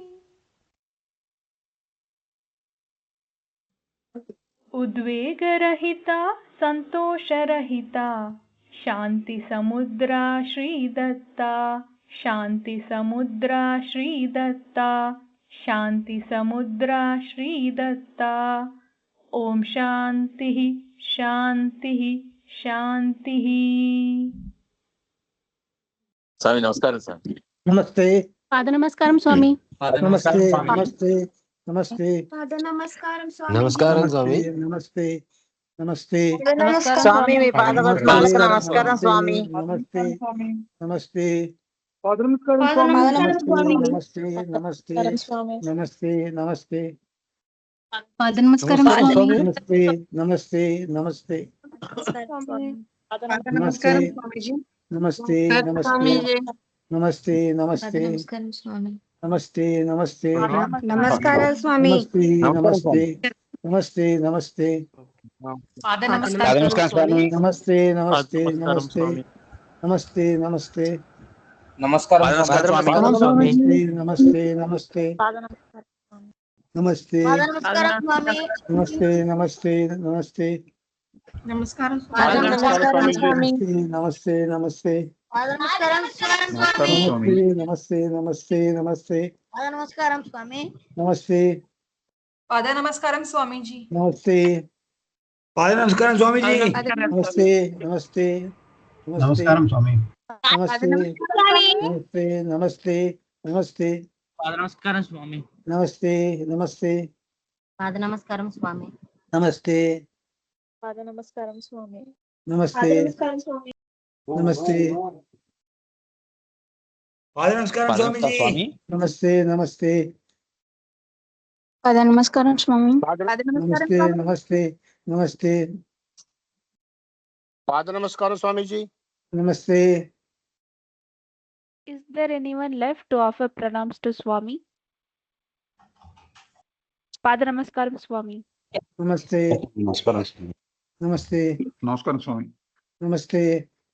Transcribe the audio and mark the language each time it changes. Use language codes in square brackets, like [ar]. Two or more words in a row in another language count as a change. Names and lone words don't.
[sa] उद्वेगरहिता संतोषरहिता शांति समुद्रा श्री दत्ता शांति समुद्रा श्री दत्ता शांति समुद्रा श्री दत्ता ओम शांति शांति शांति [te] స్వామి నమస్కారం స్వామి. నమస్తే పాద నమస్కారం స్వామి నమస్తే నమస్తే నమస్తే పాద నమస్కారం నమస్కారం స్వామి. నమస్తే నమస్తే స్వామి మీ పాదపద్మాలకు నమస్కారం స్వామి. నమస్తే నమస్తే పాద నమస్కారం నమస్తే నమస్తే నమస్తే నమస్తే పాద నమస్కారం స్వామి నమస్తే నమస్తే నమస్తే నమస్తే నమస్తే నమస్తే నమస్తే నమస్తే నమస్తే నమస్కారం స్వామి నమస్తే నమస్తే నమస్తే నమస్తే पाद నమస్కారం స్వామి. నమస్తే నమస్తే నమస్తే నమస్తే నమస్తే నమస్కారం స్వామి. నమస్తే నమస్తే నమస్తే నమస్కారం స్వామి నమస్తే నమస్తే నమస్తే नमस्कार పాద నమస్కారం స్వామి. నమస్తే నమస్తే नमस्कार నమస్తే నమస్తే నమస్తే నమస్తే పాద నమస్కారం స్వామి నమస్తే పాద నమస్కారం స్వామి జీ నమస్తే పాద నమస్కారం స్వామీజీ. నమస్తే నమస్తే నమస్కారం స్వామి. నమస్తే నమస్తే నమస్తే నమస్తే పాద నమస్కారం స్వామి నమస్తే నమస్తే పాద నమస్కారం స్వామి నమస్తే పాద నమస్కారం స్వామి నమస్తే నమస్తే పాద నమస్కారం స్వామీజీ. నమస్తే నమస్తే పాద నమస్కారం స్వామి నమస్తే నమస్తే నమస్తే పాద నమస్కారం స్వామీజీ. నమస్తే [en] Is there anyone left to offer pranams to Swami? [te] పాద నమస్కారం స్వామి. నమస్తే నమస్కారం స్వామి. నమస్తే నమస్కారం స్వామి. నమస్తే